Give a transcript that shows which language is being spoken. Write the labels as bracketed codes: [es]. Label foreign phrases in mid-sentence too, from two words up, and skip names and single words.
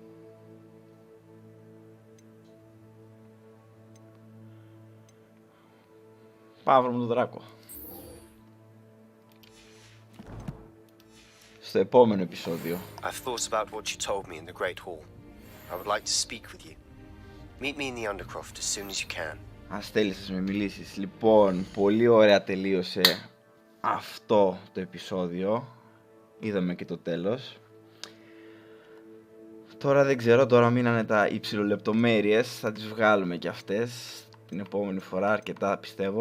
[el] Πάμε να βρούμε τον δράκο. Στο επόμενο επεισόδιο. [en] I've thought about what you told me in the Great Hall. I would like to speak with you. Meet me in the Undercroft as soon as you can. [el] Ας θέλεις να με μιλήσεις. Λοιπόν, πολύ ωραία τελείωσε αυτό το επεισόδιο. Είδαμε και το τέλος. Τώρα δεν ξέρω, τώρα μείνανε τα υψηλολεπτομέρειες. Θα τις βγάλουμε και αυτές την επόμενη φορά, αρκετά πιστεύω.